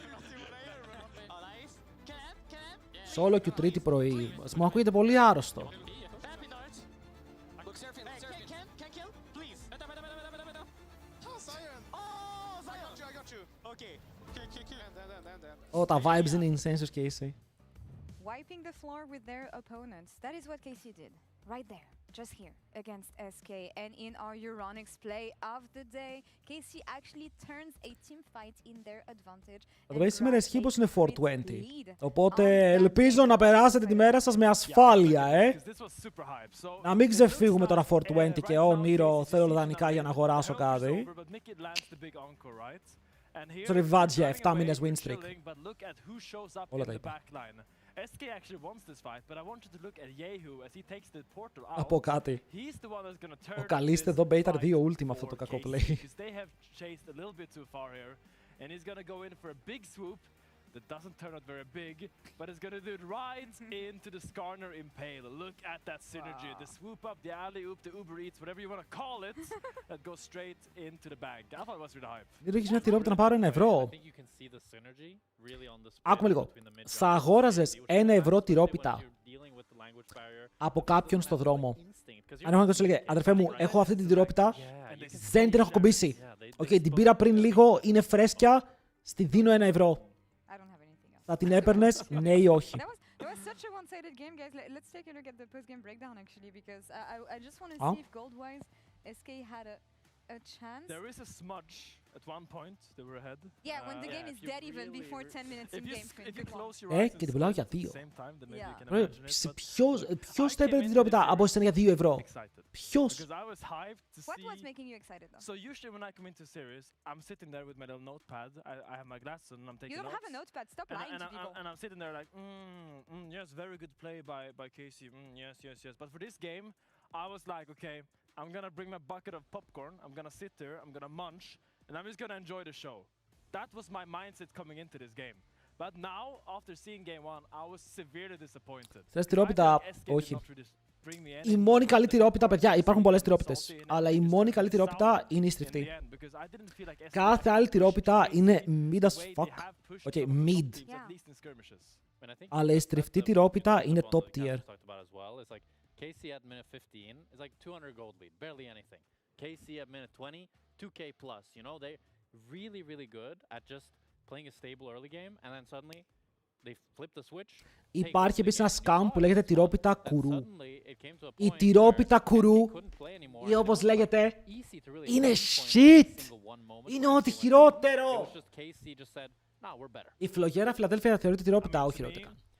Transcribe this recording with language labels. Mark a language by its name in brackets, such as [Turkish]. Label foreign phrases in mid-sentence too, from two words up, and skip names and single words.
[English] Solo queue [Greek] τρίτη πρωί. Μου ακούγεται πολύ άρρωστο. Τα vibes είναι insane στους KC. [English] Wiping the floor with their opponents. That is what KC did. Right there. Just here. Against SK. And in our Euronics play of the day, KC actually turns a team fight in their advantage. [Greek] Το σήμερα ισχύει πως είναι 420. Οπότε ελπίζω να περάσετε τη μέρα σας με ασφάλεια, Να μην ξεφύγουμε τώρα 420 και Νίρο θέλω δανεικά για να αγοράσω κάτι. Στο revenge για 7 μήνες [English] win streak. [Greek] Όλα τα είπα. [English] SK actually wants this fight, but I wanted to look at Yehu as he takes the portal out. [Greek] Από κάτι. Ο Καλίστε εδώ μπέιταρ 2 ulti με αυτό το κακό play. [English] They have chased a little bit too far here, and he's gonna go in for a big swoop that doesn't turn out very big, but it's gonna do it right into the Skarner Impale. Look at that synergy, the swoop up, the alley-oop, the Uber Eats, whatever you want to call it, that goes straight into the bag. I thought it was really hype. [Greek] Δεν έχεις μια τυρόπιτα να πάρω €1. Άκουμε λίγο. Θα αγόραζες €1 τυρόπιτα από κάποιον στο δρόμο. Αν έχω να σου λέγε, αδερφέ μου, έχω αυτή την τυρόπιτα, δεν την έχω κομπήσει. Την πήρα πριν λίγο, είναι φρέσκια, στη δίνω €1. Θα την έπαιρνες, ναι ή όχι. [English] It was such a one-sided game, guys. Let's take a look at the post-game breakdown, actually, because I just want to see if gold-wise SK had a chance. There is a smudge at one point. They were ahead. Yeah, when the game is dead even before 10 minutes in game. If you close your eyes [Greek] και την πουλάω για 2. [English] Yeah. [Greek] Ποιος θα έπαιρνε την τυρόπιτα από εσένα για €2? Ποιος? [English] Because I was hyped to see. What was making you excited though? So usually when I come into series, I'm sitting there with my little notepad. I have my glasses and I'm taking notes. You don't have a notepad. Stop lying to people. And I'm sitting there like, yes, very good play by Casey. Yes. But for this game, I was like, okay, I'm gonna bring my bucket of popcorn. I'm gonna sit there. I'm gonna munch. And I'm just gonna enjoy the show. That was my mindset coming into this game. But now, after seeing game 1, I was severely disappointed. [Greek] Θες τυρόπιτα? Όχι. Η μόνη καλή τυρόπιτα, παιδιά, υπάρχουν πολλές τυρόπιτες. Αλλά η μόνη καλή τυρόπιτα είναι η στριφτή. Κάθε άλλη τυρόπιτα είναι [English] mid as fuck. [Greek] Mid. Αλλά η στριφτή τυρόπιτα είναι [English] top tier. KC at minute 15 is like 200 gold lead, barely anything. KC at minute 20, 2k plus, you know, they're really good at just playing a stable early game, and then suddenly They flipped the switch. [Greek] Υπάρχει επίσης ένα scam που λέγεται τυρόπιτα κουρού. Η τυρόπιτα κουρού, ή όπως λέγεται, είναι shit! Είναι ό,τι χειρότερο! Η φλογέρα Φιλαδέλφια θεωρείται τυρόπιτα, όχι χειρότερα.